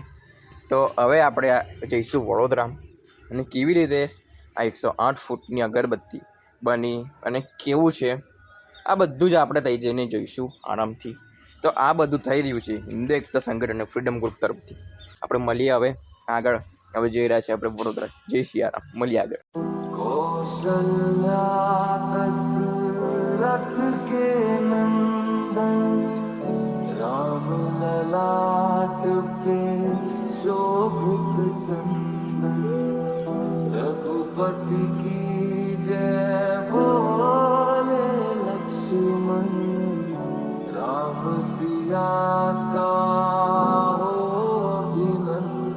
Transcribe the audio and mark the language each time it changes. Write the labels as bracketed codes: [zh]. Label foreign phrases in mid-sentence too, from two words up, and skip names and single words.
[gu] તો હવે આપણે જઈશું વડોદરા અને કેવી રીતે આ 108 ફૂટની અગરબત્તી બની અને કેવું છે આ બધું જ આપણે ત્યાં જઈને જોઈશું આરામથી। તો આ બધું થઈ રહ્યું છે હિન્દ એકતા સંગઠન અને ફ્રીડમ ગ્રુપ તરફથી। આપણે મળીએ હવે આગળ, હવે જઈ રહ્યા છીએ આપણે વડોદરા। જય સિયારામ, મળીએ આગળ। [hi] कौशल्या दशरथ के नंदन राम ललाट पे शोभित चंदन रघुपति की जय बोले लक्ष्मण राम सिया का हो अभिनंदन